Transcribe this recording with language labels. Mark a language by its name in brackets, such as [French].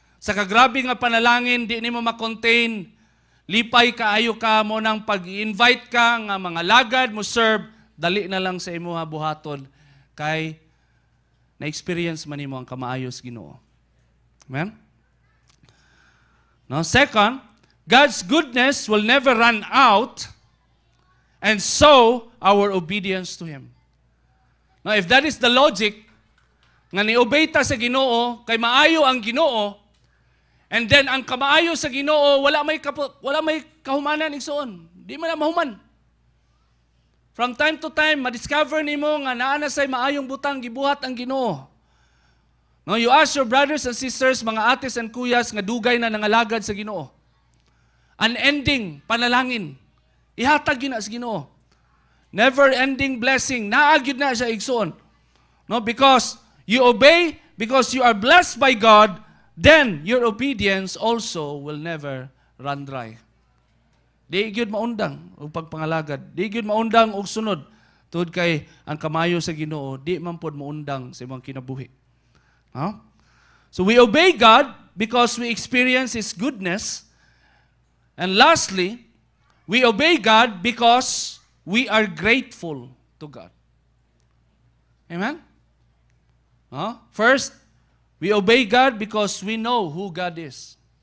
[Cebuano] Sa kagrabe nga panalangin, di nimo ma-contain, lipay kaayo ka mo nang pag-invite ka nga mga lagad mo serve, dali na lang sa imuha buhaton kay na-experience man nimo ang kamaayos Ginoo. Amen? [English] No, second, God's goodness will never run out, and so our obedience to Him. Now, if that is the logic, [Cebuano] nga ni-obey ta sa Ginoo, kay maayo ang Ginoo, [English] and then [Cebuano] ang kamaayo sa Ginoo, wala may kahumanan igsoon. Di man na mahuman. From time to time, ma-discover nimo nga naa na say maayong butang gibuhat ang Ginoo. [English] No, you ask your brothers and sisters, mga ates and kuyas, [Cebuano] nga dugay na nangalagad sa Ginoo. Unending panalangin. Ihatag yun na sa Ginoo. [English] Never-ending blessing. [Cebuano] Naagid na siya igsoon. [English] No, because you obey, because you are blessed by God, then your obedience also will never run dry. [Cebuano] Di gyud maundang og pagpangalagad. Di gyud maundang og sunod. Tungod kay ang kamayo sa Ginoo di man pod moundang sa imong kinabuhi. Huh? [English] So we obey God because we experience His goodness. And lastly, we obey God because we are grateful to God. Amen? Huh? First, we obey God because we know who God is.